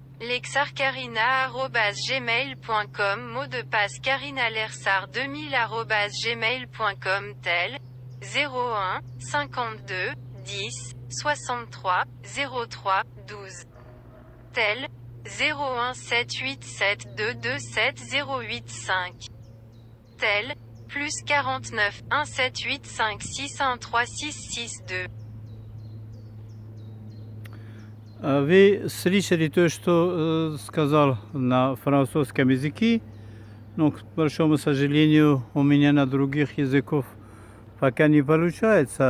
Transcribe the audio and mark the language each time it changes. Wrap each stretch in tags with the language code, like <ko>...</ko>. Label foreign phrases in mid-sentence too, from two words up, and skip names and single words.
<fr>lexarcarina@gmail.com Mot de passe carinalersar2000@gmail.com tel 01 52 10 63 03 12 tel 01 787 227 085 tel plus 49 1 785 613 662.</fr> <ru>Вы слышали то, что сказал на французском языке, но, к большому сожалению, у меня на других языках пока не получается.</ru>